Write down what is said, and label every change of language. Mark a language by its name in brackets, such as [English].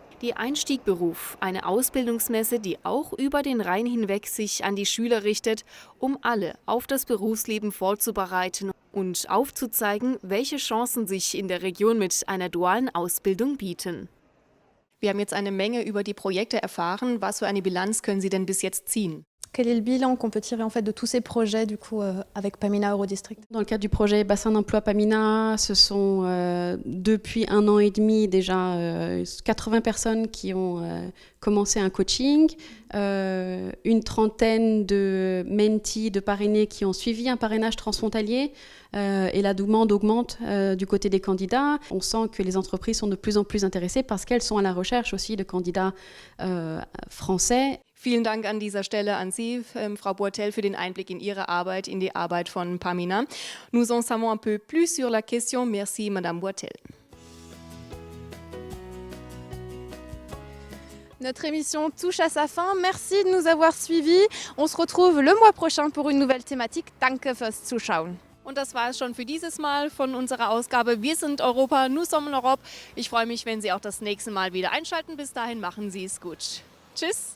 [German] Die Einstiegberuf, eine Ausbildungsmesse, die auch über den Rhein hinweg sich an die Schüler richtet, um alle auf das Berufsleben vorzubereiten und aufzuzeigen, welche Chancen sich in der Region mit einer dualen Ausbildung bieten. Wir haben jetzt eine Menge über die Projekte erfahren. Was für eine Bilanz können Sie denn bis jetzt ziehen? [French] Quel est le bilan qu'on peut tirer en fait de tous ces projets du coup avec Pamina Eurodistrict? Dans le cadre du projet Bassin d'emploi Pamina, ce sont depuis 1 an et demi déjà 80 personnes qui ont commencé un coaching, une trentaine de mentees, de parrainés qui ont suivi un parrainage transfrontalier et la demande augmente du côté des candidats. On sent que les entreprises sont de plus en plus intéressées parce qu'elles sont à la recherche aussi de candidats français. [German] Vielen Dank an dieser Stelle an Sie, Frau Boitel, für den Einblick in Ihre Arbeit, in die Arbeit von Pamina. [French] Nous en savons un peu plus sur la question. Merci, Madame Boitel. Notre émission touche à sa fin. Merci de nous avoir suivis. On se retrouve le mois prochain pour une nouvelle thématique. [German] Danke fürs Zuschauen. Und das war es schon für dieses Mal von unserer Ausgabe. Wir sind Europa, [French] nous sommes l'Europe. [German] Ich freue mich, wenn Sie auch das nächste Mal wieder einschalten. Bis dahin machen Sie es gut. Tschüss.